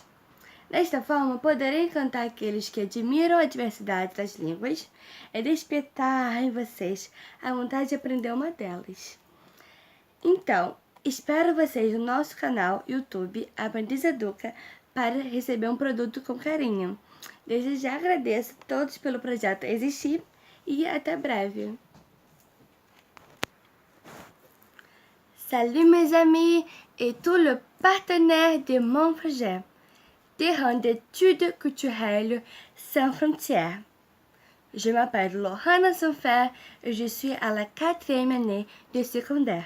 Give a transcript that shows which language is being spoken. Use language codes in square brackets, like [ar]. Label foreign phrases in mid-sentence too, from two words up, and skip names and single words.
[pt] Desta forma, poderei encantar aqueles que admiram a diversidade das línguas e despertar em vocês a vontade de aprender uma delas. Então, espero vocês no nosso canal YouTube Aprendiz Educa para receber um produto com carinho. Desde já agradeço a todos pelo projeto existir e até breve. [fr] Salut mes amis et tous les partenaires de mon projet, Terrain d'études culturelles sans frontières. Je m'appelle Lohana Sofé et je suis à la 4e année de secondaire.